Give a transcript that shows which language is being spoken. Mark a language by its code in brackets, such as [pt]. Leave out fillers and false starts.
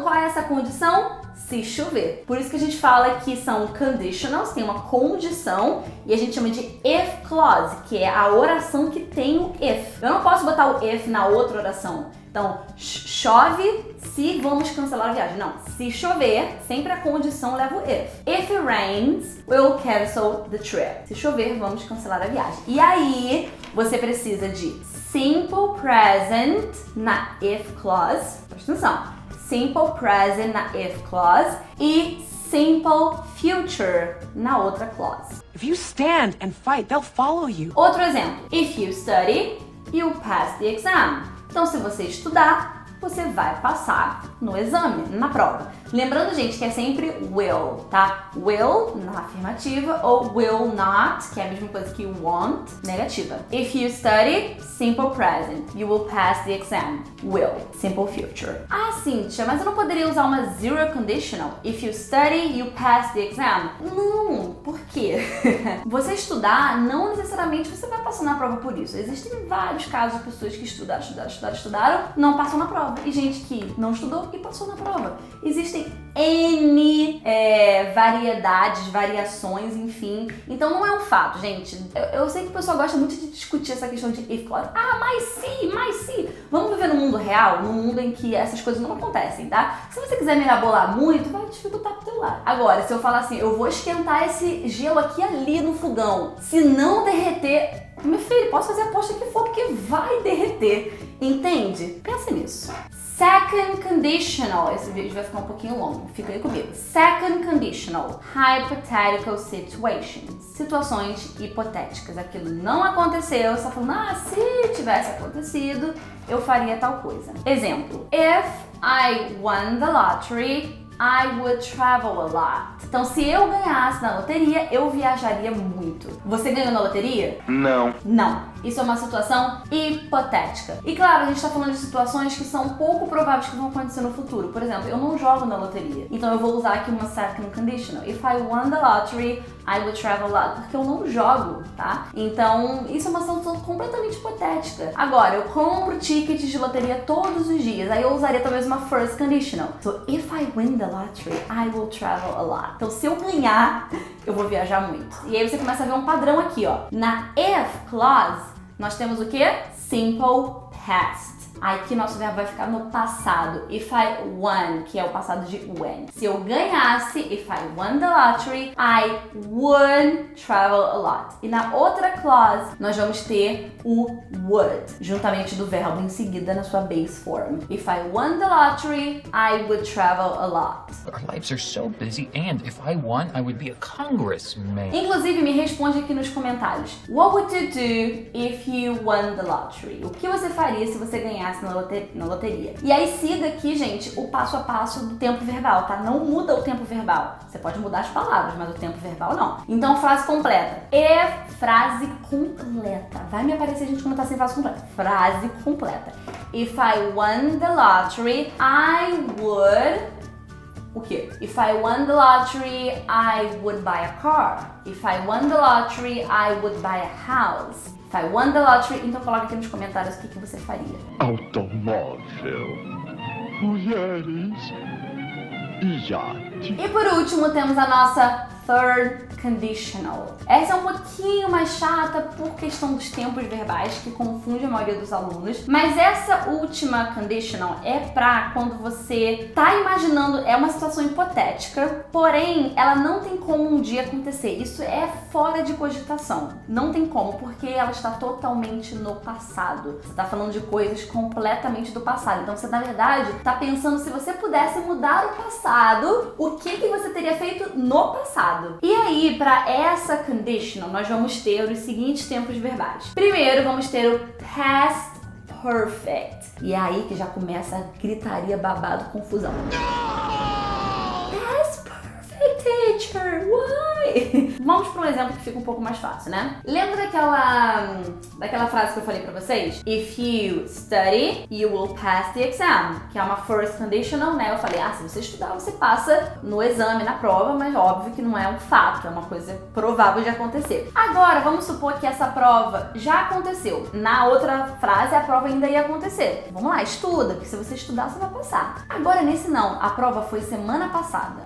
[pt] Qual é essa condição? Se chover. Por isso que a gente fala que são conditionals, tem uma condição, e a gente chama de if clause, que é a oração que tem o if. Eu não posso botar o if na outra oração. Então, chove se vamos cancelar a viagem. Não, se chover, sempre a condição leva o if. [en] If it rains, we'll cancel the trip. [pt] Se chover, vamos cancelar a viagem. E aí, você precisa de simple present na if clause. Presta atenção. Simple present na if clause e simple future na outra clause. [en] If you stand and fight, they'll follow you. [pt] Outro exemplo. [en] If you study, you pass the exam. [pt] Então, se você estudar, você vai passar no exame, na prova. Lembrando, gente, que é sempre will, tá? Will na afirmativa ou will not, que é a mesma coisa que want, negativa. [en] If you study, simple present. You will pass the exam. [pt] Will, simple future. Ah, Cíntia, mas eu não poderia usar uma zero conditional? [en] If you study, you pass the exam. [pt] Não, por quê? Você estudar, não necessariamente você vai passar na prova por isso. Existem vários casos de pessoas que estudaram, não passam na prova. E gente que não estudou e passou na prova. Existem N variedades, variações, enfim. Então não é um fato, gente. Eu sei que o pessoal gosta muito de discutir essa questão de if clause. Ah, mas se. Vamos viver no mundo real, num mundo em que essas coisas não acontecem, tá? Se você quiser mirabolar muito, vai dificultar pro teu lado. Agora, se eu falar assim, eu vou esquentar esse gelo aqui ali no fogão, se não derreter, meu filho, posso fazer a aposta que for, porque vai derreter. Entende? Pensa nisso. Second conditional. Esse vídeo vai ficar um pouquinho longo. Fica aí comigo. Second conditional. [en] Hypothetical situations. [pt] Situações hipotéticas. Aquilo não aconteceu. Você tá falando, se tivesse acontecido, eu faria tal coisa. Exemplo. [en] If I won the lottery, I would travel a lot. [pt] Então, se eu ganhasse na loteria, eu viajaria muito. Você ganhou na loteria? Não. Não. Isso é uma situação hipotética. E claro, a gente tá falando de situações que são pouco prováveis que vão acontecer no futuro. Por exemplo, eu não jogo na loteria. Então eu vou usar aqui uma second conditional. [en] If I won the lottery, I would travel a lot. [pt] Porque eu não jogo, tá? Então, isso é uma situação completamente hipotética. Agora, eu compro tickets de loteria todos os dias. Aí eu usaria talvez uma first conditional. [en] So, if I win the lottery, I will travel a lot. [pt] Então, se eu ganhar, eu vou viajar muito. E aí você começa a ver um padrão aqui, ó. Na if clause, nós temos o quê? Simple past. Aqui nosso verbo vai ficar no passado. [en] If I won, [pt] que é o passado de when. Se eu ganhasse, [en] if I won the lottery, I would travel a lot. [pt] E na outra clause, nós vamos ter o would, juntamente do verbo em seguida na sua base form. [en] If I won the lottery, I would travel a lot. Our lives are so busy, and if I won, I would be a congressman. [pt] Inclusive, me responde aqui nos comentários. [en] What would you do if you won the lottery? [pt] O que você faria se você ganhasse na loteria? E aí siga aqui, gente, o passo a passo do tempo verbal, tá? Não muda o tempo verbal. Você pode mudar as palavras, mas o tempo verbal não. Então, frase completa. Frase completa. Vai me aparecer, gente, como tá sem frase completa. Frase completa. [en] If I won the lottery, I would [pt] o quê? [en] If I won the lottery, I would buy a car. If I won the lottery, I would buy a house. If I won the lottery, [pt] então coloca aqui nos comentários o que você faria. Automóvel, mulheres, iate. E por último temos a nossa third conditional. Essa é um pouquinho mais chata por questão dos tempos verbais, que confunde a maioria dos alunos, mas essa última conditional é pra quando você tá imaginando, é uma situação hipotética, porém ela não tem como um dia acontecer. Isso é fora de cogitação. Não tem como, porque ela está totalmente no passado. Você tá falando de coisas completamente do passado. Então você, na verdade, tá pensando se você pudesse mudar o passado, o que você teria feito no passado. E aí, para essa conditional, nós vamos ter os seguintes tempos verbais. Primeiro, vamos ter o past perfect. E é aí que já começa a gritaria, babado, confusão. [en] Past perfect, teacher, why? [pt] Vamos para um exemplo que fica um pouco mais fácil, né? Lembra daquela frase que eu falei pra vocês? [en] If you study, you will pass the exam. [pt] Que é uma first conditional, né? Eu falei, se você estudar, você passa no exame, na prova, mas óbvio que não é um fato, é uma coisa provável de acontecer. Agora, vamos supor que essa prova já aconteceu. Na outra frase, a prova ainda ia acontecer. Vamos lá, estuda, porque se você estudar, você vai passar. Agora, nesse não, a prova foi semana passada.